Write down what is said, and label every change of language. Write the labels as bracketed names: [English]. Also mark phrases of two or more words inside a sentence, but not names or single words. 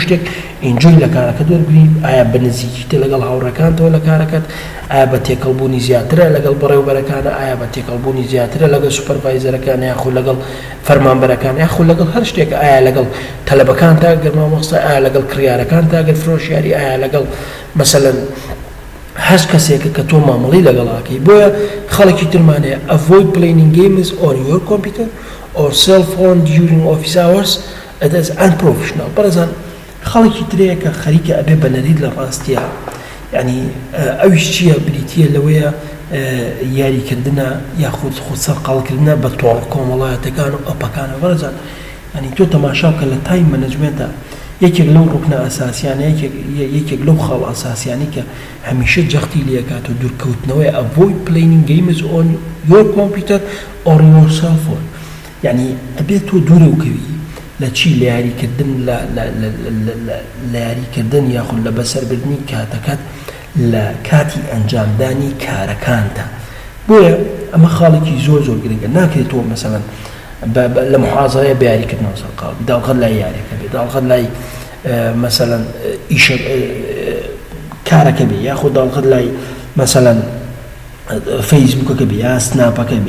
[Central Kurdish] شتێک ئینجۆی لە کارەکە دۆرگری ئایا بە نزیکیتە لەگەڵ هاوڕەکانتەوە لە کارەکەت ئایا بە تێکەڵبوونی زیاترە لەگەڵ بەڕێوەبەرەکانە ئایا بە تێکەڵبوونی زیاترە لەگەڵ سوپەرڤایزەرەکان یاخود لەگەڵ فەرمانبەرەکان یاخود لەگەڵ هەر شتێک ئایا لەگەڵ تەلەبەکان تا گەر مامۆستا ئایا لەگەڵ کڕیارەکان تا گەر فرۆشیاری ئایا لەگەڵ مەسەلەن هەر کەسێکە کە تۆ مامەڵی لەگەڵاکەی بۆیە خەڵکی ترمانەیە [English] avoid playing games on your computer or cell phone during office hours it is unprofessional [Central Kurdish] بەڕێزان خەڵکی ترەیە کە خەریکە ئەبێ بە نەرید لە ڕاستیە یعنی ئەویش چییە بریتیە لەوەیە یاریکردنە یاخود خود سەرقاڵکردنە بە تۆڵ کۆمەڵایەتەکان و ئەپەکانە بەڕێزان ینی تۆ تەماشا بکە لە [English] time management [Central Kurdish] یەکێک لەو ڕوکنە ئاساسیانە یەکێک لەو خاڵ ئاساسیانی کە هەمیشە جەختی لێکات و دوورکەوتنەوەی [English] avoid playing games on your computer or your cell phone. [Central Kurdish] یعنی ئەبێت تۆ دوورە وکەوی لە چی لە یاریکردن لە یاریکردن یاخود لە بەسەربردنی کاتەکەت لە کاتی ئەنجامدانی کارەکانتە. بۆیە ئەمە خاڵێکی زۆر گرنگە. ناکرێت تۆ مەسەڵەن لە محازەیە بە یاریکردنەوە سەرقاڵ داڵغەت لای یاریەکە بێ، داڵغەت لای مەسەڵەن ئیشە کارەکە بێ، یاخود داڵغەت لای مەسەڵەن فەیسبووکەکە بێ، یا سناپەکە بێ،